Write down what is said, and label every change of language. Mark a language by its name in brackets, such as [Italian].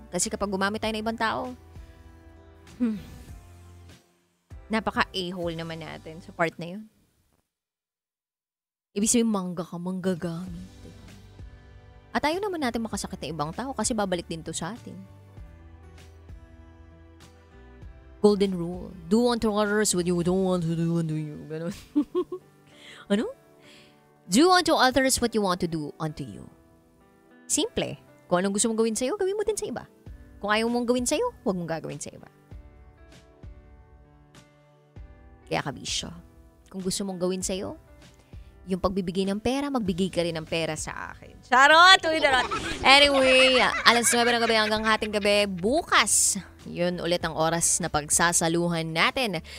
[Filipino] Kasi kapag gumamit tayo ng ibang tao, napaka-a-hole naman natin sa part na yun. Ibig sabihin, manggagamit. At ayaw naman natin makasakit ng ibang tao kasi babalik din to sa atin. [English] Golden rule. Do unto others what you don't want to do unto you. [Filipino] Ganun. Ano? [English] Do unto others what you want to do unto you. [Filipino] Simple. Kung anong gusto mong gawin sa'yo, gawin mo din sa iba. Kung ayaw mong gawin sa'yo, huwag mong gagawin sa iba. Kaya Kabisyo, kung gusto mong gawin sa'yo, yung pagbibigay ng pera, magbigay ka rin ng pera sa akin. Charot! Anyway, alas 9 ng gabi hanggang hating gabi. Bukas, yun ulit ang oras na pagsasaluhan natin.